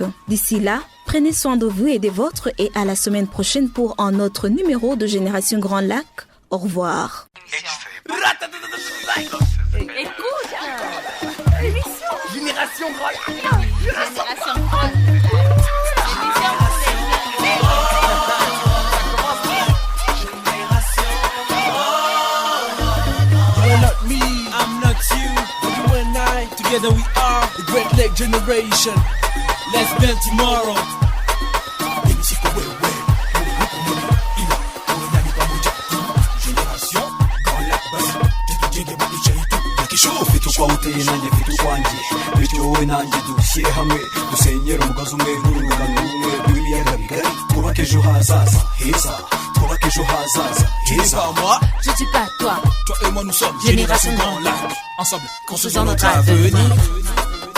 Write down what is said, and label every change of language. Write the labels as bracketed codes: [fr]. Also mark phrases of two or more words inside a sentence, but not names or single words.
[fr] D'ici là, prenez soin de vous et des vôtres et à la semaine prochaine pour un autre numéro de Génération Grand Lac. Au revoir. Écoute, l'émission Génération Grand Lac. Génération Grand Lac. L'émission [en] You are not me, I'm not you. You and I, together we are the Great Lake Generation. Let's build tomorrow. [rw] ufite ukwawe uteye nanjye mfite ukwanjye bityo wowe nanjye dushyire hamwe dusenyere umugozi umwe n'urungano rumwe rw'ibiyaga bigari twubake ejo hazaza heza twubake ejo hazaza heza. [fr] Je dis pas toi. Toi et moi nous sommes Génération Grand Lac. Ensemble, construisons notre avenir.